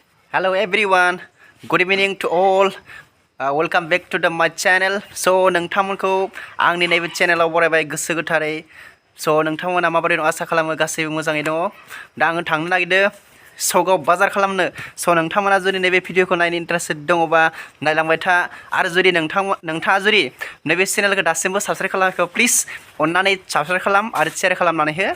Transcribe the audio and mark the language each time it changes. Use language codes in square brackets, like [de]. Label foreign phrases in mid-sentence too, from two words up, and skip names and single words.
[en] Hello everyone, good evening to all. Welcome back to my channel. [brx] So नोंथांमोनखौ आंनि नैबे चेनेलाव बरायबाय गोसो गोथारै. So नोंथांमोना माबोरै दं आसा खालामो गासैबो मोजाङै दङ. दा आङो थांनो नागिरदों चौकआव बाजार खालामनो. So नोंथांमोना जुदि नैबे भिडिअखौ नायनो इन्टारेस्टेड दङबा नायलांबाय था आरो जुदि नोंथाङा जुदि नैबे चेनेलखौ दासिमबो साबस्क्राइब खालामाखै प्लिज अननानै साबस्क्राइब खालाम आरो शेयार खालामनानै हो.